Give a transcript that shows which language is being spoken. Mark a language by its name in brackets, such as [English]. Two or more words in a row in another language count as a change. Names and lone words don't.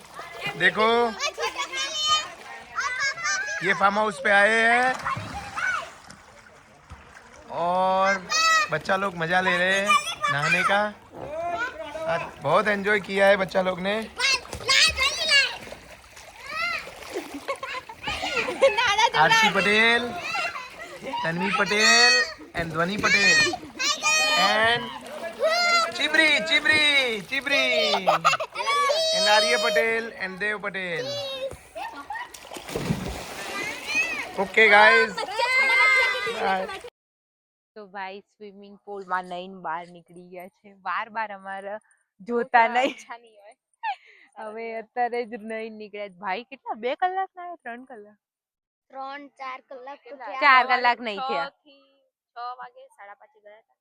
[Hindi] देखो ये फार्म हाउस पे आए हैं और बच्चा लोग मजा ले रहे हैं नहाने का. आज बहुत एंजॉय किया है बच्चा लोग ने. आरसी पटेल, तन्वी पटेल and ध्वनि पटेल and चिबरी and आर्य पटेल and देव पटेल. [English] Okay guys. Bye. [Gujarati] તો ભાઈ સ્વિમિંગ પુલમાં નઈને બહાર નીકળી ગયા છે. બાર અમારે જોતા નહીં. હવે અત્યારે જ નહીં નીકળ્યા. ભાઈ કેટલા 2 કલાક ના 3 કલાક 3-4 કલાક તો થયા. 4 કલાક નહીં થયા. 6 વાગે 5:30 ગયા હતા.